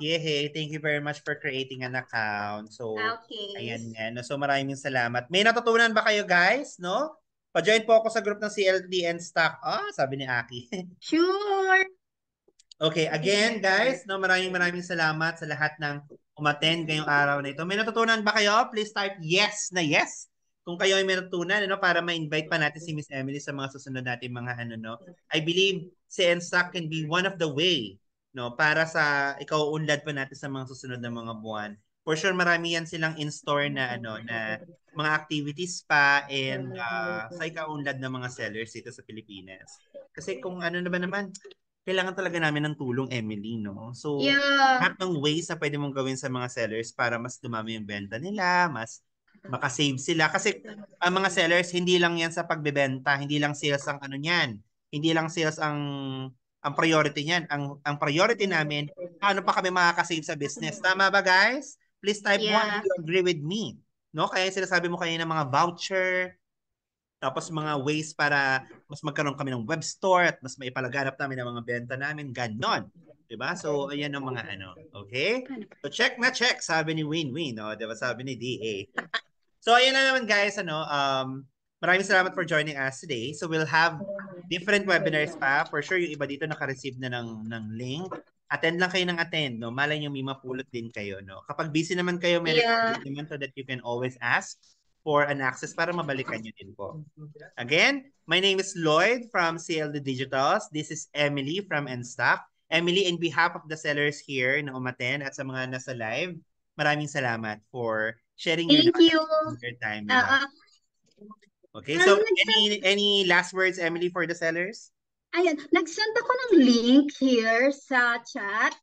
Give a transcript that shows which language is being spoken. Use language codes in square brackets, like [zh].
[en] Yehey, thank you very much for creating an account. So, Okay. [tl] ayan nga. No? So, maraming salamat. May natutunan ba kayo, guys? No? Pa-join po ako sa group ng CLD and Stock. Sabi ni Aki. [en] Sure. [tl] Okay, again, guys, no, maraming salamat sa lahat ng umattend ngayong araw na ito. May natutunan ba kayo? Please type yes na yes. Kung kayo ay may natutunan, para ma-invite pa natin si Miss Emily sa mga susunod natin mga no. I believe si NSTOC can be one of the way, no, para sa ikaw unlad pa natin sa mga susunod na mga buwan. For sure, marami yan silang in-store na na mga activities pa and sa ikaunlad ng mga sellers dito sa Pilipinas. Kasi kung ano na ba naman, kailangan talaga namin ng tulong, Emily, no? So, lahat ng ways na pwede mong gawin sa mga sellers para mas dumami yung benta nila, mas makasave sila. Kasi ang mga sellers, hindi lang yan sa pagbebenta, hindi lang sales ang ano niyan. Hindi lang sales ang priority niyan. Ang priority namin, paano pa kami makakasave sa business. Tama ba, guys? [en] Please type 1 if you agree with me. [tl] No? Kaya sinasabi mo kanina mga voucher, tapos mga ways para mas magkaroon kami ng web store at mas maipalaganap namin ang mga benta namin. Ganon. Diba? So, ayan ang mga Okay? So, check na check, sabi ni Win-Win. No? Diba? Sabi ni DA. So, ayan na naman guys. Maraming salamat [en] for joining us today. So, we'll have different webinars pa. [tl] For sure, yung iba dito naka-receive na ng link. Attend lang kayo ng attend. No? Malay nyo may mapulot din kayo. No? Kapag busy naman kayo, may recording naman [en] so that you can always ask for an access [tl] para mabalikan nyo din po. [en] Again, my name is Lloyd from CLD Digitals. This is Emily from NSTOC. Emily, in behalf of the sellers here [tl] na umaten at sa mga nasa live, maraming salamat [en] for sharing your time with us. Okay, so any last words, Emily, for the sellers? [tl] Ayan, nag-send ako ng link here sa chat.